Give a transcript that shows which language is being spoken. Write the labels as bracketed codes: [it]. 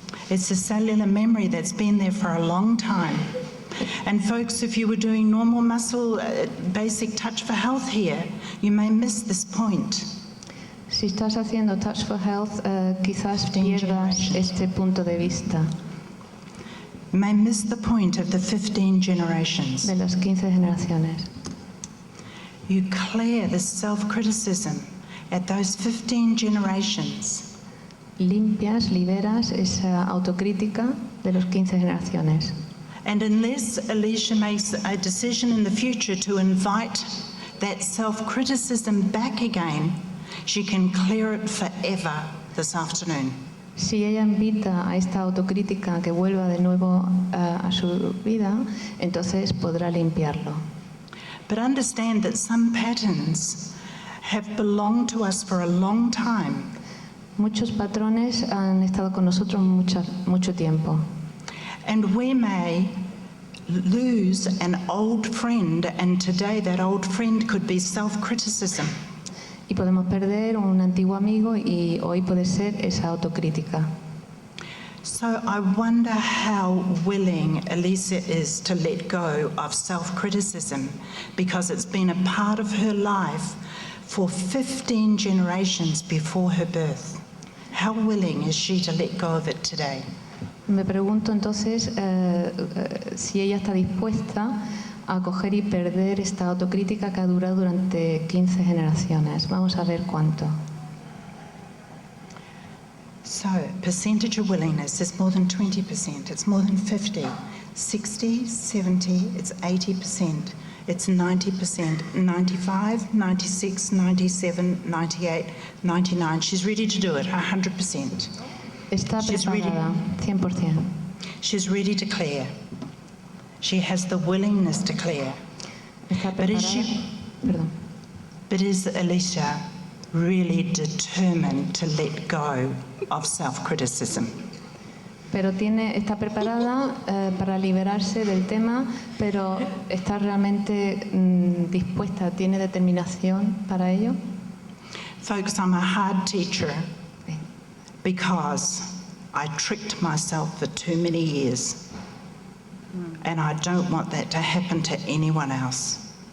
[en] It's a cellular memory that's been there for a long time. And folks, if you were doing normal muscle, basic touch for health here, you may miss this point. [es] Si estás haciendo Touch for Health, quizás pierdas este punto de vista [en] You may miss the point of the 15 generations. [es] de las 15 generaciones. [en] You clear the self-criticism at those 15 generations. [es] Limpias, liberas esa autocrítica de las 15 generaciones. [en] And unless Alicia makes a decision in the future to invite that self-criticism back again, she can clear it forever this afternoon. [es] Si ella invita a esta autocrítica a que vuelva de nuevo a su vida, entonces podrá limpiarlo. [en] But understand that some patterns have belonged to us for a long time. [es] Muchos patrones han estado con nosotros mucho tiempo. [en] And we may lose an old friend, and today that old friend could be self-criticism. [es] Y podemos perder un antiguo amigo y hoy puede ser esa autocrítica. [en] So I wonder how willing Elisa is to let go of self-criticism, because it's been a part of her life for 15 generations before her birth. How willing is she to let go of it today? [es] Me pregunto entonces si ella está dispuesta a coger y perder esta autocrítica que ha durado durante 15 generaciones. Vamos a ver cuánto. [en] So, percentage of willingness is more than 20%, it's more than 50, 60, 70, it's 80%, it's 90%, 95, 96, 97, 98, 99. She's ready to do it, 100%. [es] Está [en] She's [es] preparada, 100%. [en] She's ready to clear. She has the willingness to clear. [es] Está [en] But is [es] preparada. Perdón. [en] But is Alicia really determined to let go of self-criticism? [es] Pero está preparada para liberarse del tema, pero está realmente dispuesta, tiene determinación para ello. [en] Folks, I'm a hard teacher because I tricked myself for too many years. And I don't want that to happen to anyone else.